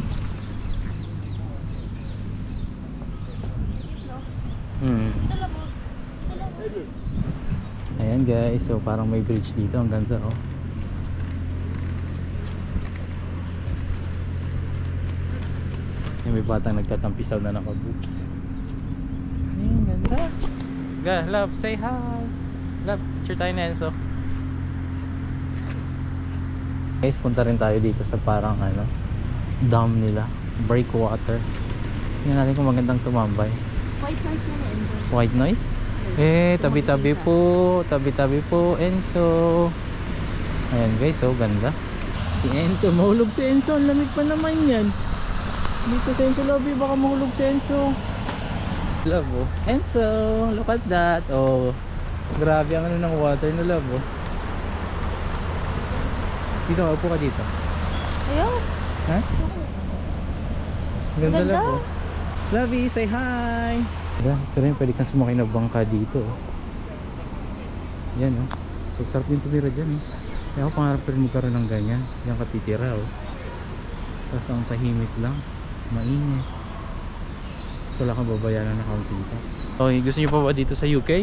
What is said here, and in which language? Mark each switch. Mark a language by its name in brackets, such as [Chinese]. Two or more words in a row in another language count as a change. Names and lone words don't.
[Filipino] Ayan guys, so parang may bridge dito. Ang ganda, oh. May batang nagtatampisaw na naka-boots. Ayan, ganda. Ga, love, [English] say hi. [Filipino] Love, picture tayo na Enzo. Guys, punta rin tayo dito sa parang ano, dam nila, breakwater. Tingnan natin kung magandang tumambay. [English] White noise [Filipino] na Enzo. [English] White noise? [Filipino] Tabi-tabi po, tabi-tabi po, Enzo. Ayan guys, so ganda. Si Enzo, mahulog si Enzo, ang lamig pa naman yan. Dito si Enzo, lobby, baka mahulog si Enzo. Love, oh. Enzo, [English] look at that. [Filipino] Oh, grabe ang ano ng water na, love, oh. Dito, upo ka dito. Ayaw. Ha? Ganda, Ganda. love, oh. Lovey, [English] say hi. [Filipino] Yan, pero yun, pwede kang sumakay na bangka dito, oh. Yan, oh. So sarap din tumira dyan, eh. Kaya ako pangarap ko rin magkaroon ng ganyan. Yan ka titira, oh. Tapos ang tahimik lang, mainit. So wala kang babayaran na account dito. Okay, gusto nyo pa ba dito sa UK?